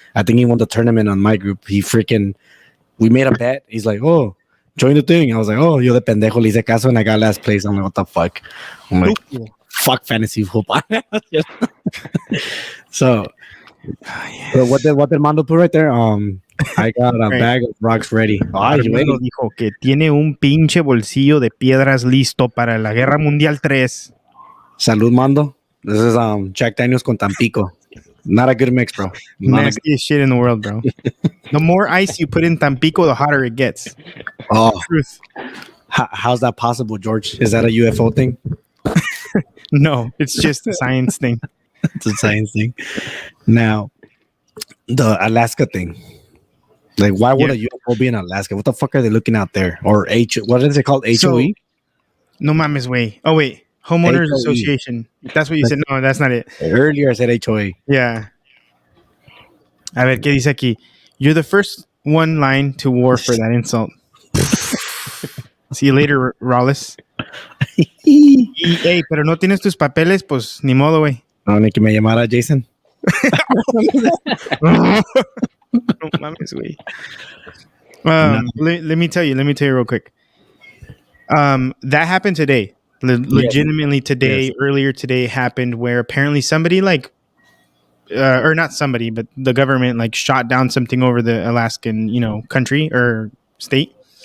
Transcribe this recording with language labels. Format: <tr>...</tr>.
<en>I think he won the tournament on my group. We made a bet. He's like, oh, join the thing. I was like, oh,</en> <es>yo de pendejo le hice caso,</es> <en>and I got last place. I'm like, what the fuck? I'm like, fuck fantasy football. So what did Mando put right there? I got a bag of rocks ready.</en> <es>Armando dijo que tiene un pinche bolsillo de piedras listo para la Guerra Mundial 3.</es> <en>Salud, Mando. This is Jack Daniels</en> <es>con Tampico.</es> <en>Not a good mix, bro. Nastiest shit in the world, bro. The more ice you put in Tampico, the hotter it gets. Oh, truth. How's that possible, George? Is that a UFO thing? No, it's just a science thing. It's a science thing. Now, the Alaska thing. Like, why would a UFO be in Alaska? What the fuck are they looking out there? Or what is it called? HOE?</en> <es>No mames,</es> <en>way. Oh, wait. Homeowners HOE. Association. That's what you said. No, that's not it. Earlier I said HOA.</en> <es>Yeah. A ver, ¿qué dice aquí?</es> <en>You're the first one line to war for that insult. See you later, Rawless.</en> <es>Hey, pero no tienes tus papeles, pues ni modo, güey. No, ni que me llamara Jason. No mames, güey.</es> <en>Let me tell you real quick. That happened today. Legitimately today, earlier today happened where apparently somebody or not somebody, but the government shot down something over the Alaskan, country or state.</en>